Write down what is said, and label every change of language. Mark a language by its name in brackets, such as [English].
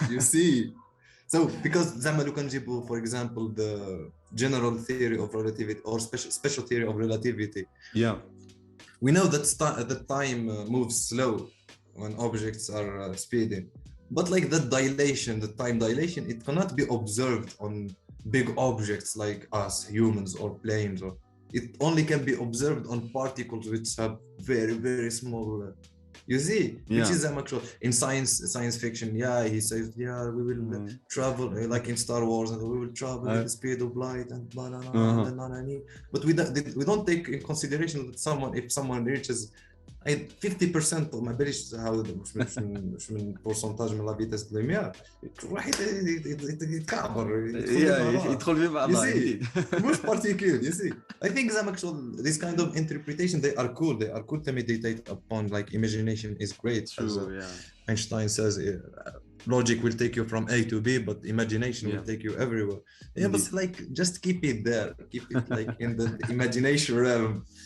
[English] You see, so because [Arabic] زعما لو كنجيبو [English] for example the general theory of relativity or special theory of relativity, we know that the time moves slow when objects are speeding, but like the time dilation, it cannot be observed on big objects like us humans or planes, or it only can be observed on particles which have very very small you see, which is actual in science fiction. He says we will travel like in Star Wars, and we will travel at the speed of light and blah blah blah. But we don't take in consideration that if someone reaches 50% [Arabic] ما باليش هذا مش من برسنتاج من لا فيتاس د لوميير واحد يتكعبر يدخل في بعضها مش بارتيكول. [English] You see, I think that actual this kind of interpretation they are cool to meditate upon. Like imagination is great. Einstein says logic will take you from A to B, but imagination will take you everywhere. But like just keep it there, keep it like in the imagination realm.